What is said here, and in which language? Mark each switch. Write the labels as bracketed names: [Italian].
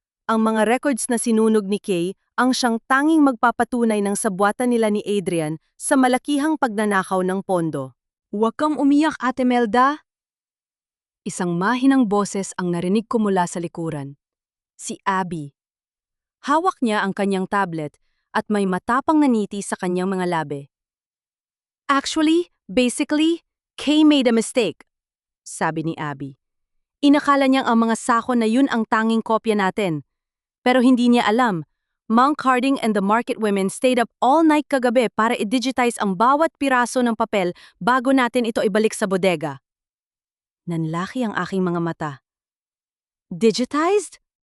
[Filipino] Ang mga records na sinunog ni Kay ang siyang tanging magpapatunay ng sabwatan nila ni Adrian sa malakihang pagnanakaw ng pondo. Huwag kang umiyak, Ate Melda! Isang mahinang boses ang narinig ko mula sa likuran. Si Abby. Hawak niya ang kanyang tablet at may matapang na ngiti sa kanyang mga labi. [English] Actually, basically, Kay made a mistake, [Filipino] sabi ni Abby. Inakala niyang ang mga sako na yun ang tanging kopya natin. Pero hindi niya alam, [English] Mang Carding and the Market Women stayed up all night [Filipino] kagabi para i-digitize ang bawat piraso ng papel bago natin ito ibalik sa bodega. Nanlaki ang aking mga mata. Digitized?